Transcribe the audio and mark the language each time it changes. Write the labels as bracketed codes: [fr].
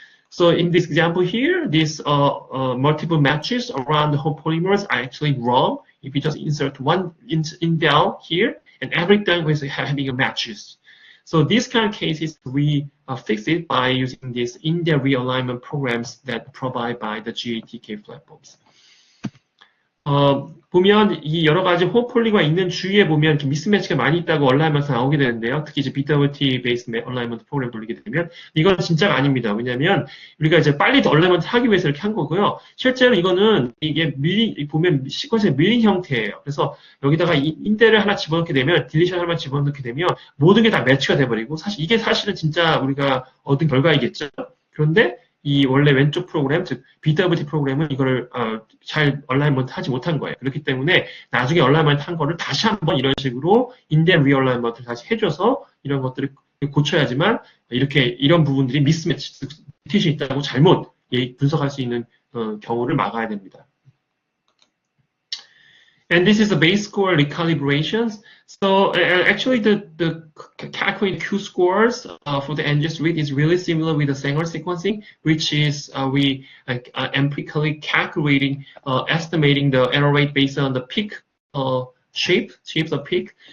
[en] So in this example here, these multiple matches around the homopolymers are actually wrong. If you just insert one indel here, and every time we're having a matches. So these kind of cases, we fix it by using these indel realignment programs that provide by the GATK platforms. [ko] 보면 이 여러 가지 호폴리가 있는 주위에 보면 이렇게 미스매치가 많이 있다고 얼라이먼트 나오게 되는데요. 특히 이제 BWT 베이스 얼라이먼트 프로그램 돌리게 되면 이건 진짜가 아닙니다. 왜냐하면 우리가 이제 빨리 얼라이먼트 하기 위해서 이렇게 한 거고요. 실제로 이거는 이게 보면 시퀀스의 밀린 형태예요. 그래서 여기다가 인델을 하나 집어넣게 되면 딜리션 하나 집어넣게 되면 모든 게 다 매치가 돼버리고 이게 사실은 진짜 우리가 얻은 결과이겠죠. 그런데 이 원래 왼쪽 프로그램, 즉 BWT 프로그램은 이거를 잘 얼라이먼트 하지 못한 거예요. 그렇기 때문에 나중에 얼라이먼트 한 거를 다시 한번 이런 식으로 인델 리얼라이먼트를 다시 해줘서 이런 것들을 고쳐야지만 이런 부분들이 미스매치, 뮤테이션이 있다고 잘못 분석할 수 있는 경우를 막아야 됩니다. [en] And this is the base score recalibrations. So actually the calculated Q-scores for the NGS read is really similar with the Sanger sequencing, which is we empirically calculating, estimating the error rate based on the peak shapes of peak.